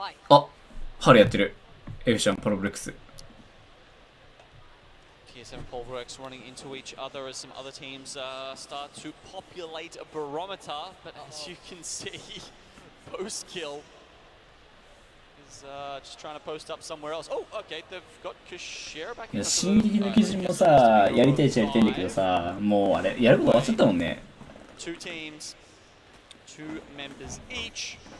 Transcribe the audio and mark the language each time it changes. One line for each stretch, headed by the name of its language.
Japanese: あ、ハリやってる。エフシャンパロブレックス。
English: TSM Pulverex running into each other as some other teams start to populate a barometer, but as you can see, post kill is just trying to post up somewhere else. Oh, okay, they've got Kushera back
Japanese: い
English: in.
Japanese: や進撃の基準もさやりたいっちゃやりたいんだけどさもうあれやること終わっちゃったもんね。
English: Two teams, two members each.